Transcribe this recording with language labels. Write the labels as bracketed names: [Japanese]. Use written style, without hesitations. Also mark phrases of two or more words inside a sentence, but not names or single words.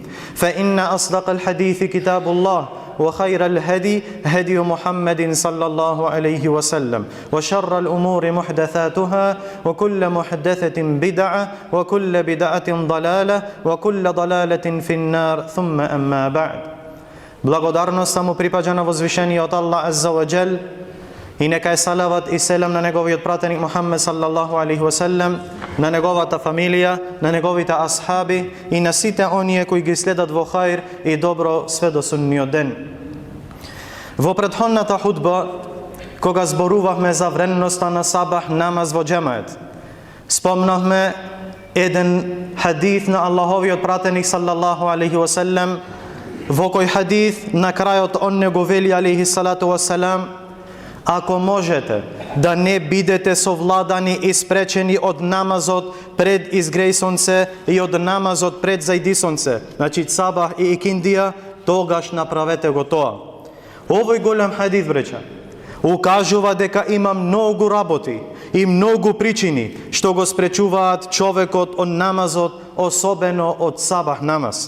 [Arabic] فإن أصدق الحديث كتاب الله وخير الهدي هدي محمد صلى الله عليه وسلم وشر الأمور محدثاتها وكل محدثة بدعة وكل بدعة ضلالة وكل ضلالة في النار ثم أما بعد. [Macedonian] Благодарноста му припаѓа на возвишениот Аллах [Arabic] عز وجل [Macedonian] и нека е салават и селам на неговиот пратеник Мухаммед [Arabic] صلى الله عليه وسلم, [Macedonian] на неговата фамилија, на неговите асхаби и на сите оние кои ги следат во хаир и добро све до судниот ден. Во претходната худба, кога зборувавме за вредноста на сабах намаз во џемаат, спомнавме еден хадис на Аллаховиот пратеник [Arabic] صلى الله عليه وسلم, [Macedonian] во кој хадис на крајот он него вели [Arabic] عليه الصلاة والسلام: [Macedonian] ако можете да не бидете совладани и спречени од намазот пред изгреј сонце и од намазот пред зајди сонце, значи сабах и икиндија, тогаш направете го тоа. Овој голем хадис, бреча, укажува дека има многу работи и многу причини што го спречуваат човекот од намазот, особено од сабах намаз.